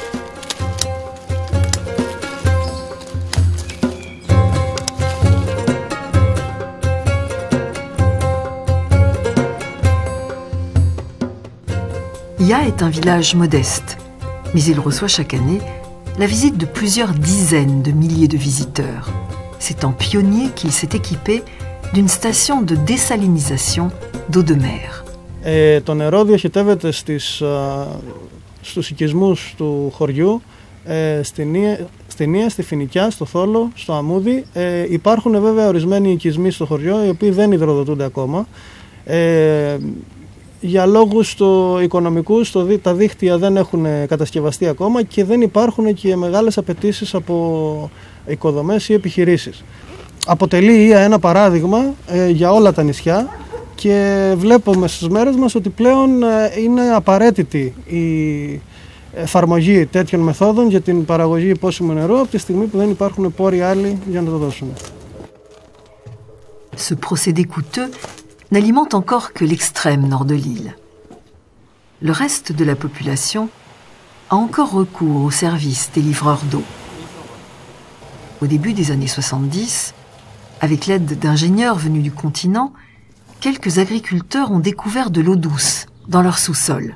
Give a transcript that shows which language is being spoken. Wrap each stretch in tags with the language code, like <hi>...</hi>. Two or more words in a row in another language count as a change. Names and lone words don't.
<fr>Ya est un village modeste, mais il reçoit chaque année la visite de plusieurs dizaines de milliers de visiteurs. C'est en pionnier qu'il s'est équipé d'une station de désalinisation d'eau de mer.</fr> <el>Το νερό διοχετεύεται στους οικισμούς του χωριού, στην Ία, στη Φοινικιά, στο Θόλο, στο Αμούδι. Υπάρχουν βέβαια ορισμένοι οικισμοί στο χωριό οι οποίοι δεν υδροδοτούνται ακόμα. Για λόγους οικονομικούς τα δίκτυα δεν έχουν κατασκευαστεί ακόμα και δεν υπάρχουν και μεγάλες απαιτήσεις από οικοδομές ή επιχειρήσεις. Αποτελεί η Ία ένα παράδειγμα για όλα τα νησιά και βλέπουμε στις μέρες μας ότι πλέον είναι απαραίτητη η εφαρμογή τέτοιων μεθόδων για την παραγωγή πόσιμου νερού από τη στιγμή που δεν υπάρχουν πόροι άλλοι για να το δώσουμε.</el> <fr>Ce procédé coûteux n'alimente encore que l'extrême nord de l'île. Le reste de la population a encore recours au service des livreurs d'eau. Au début des années 70, avec l'aide d'ingénieurs venus du continent, quelques agriculteurs ont découvert de l'eau douce dans leur sous-sol.</fr>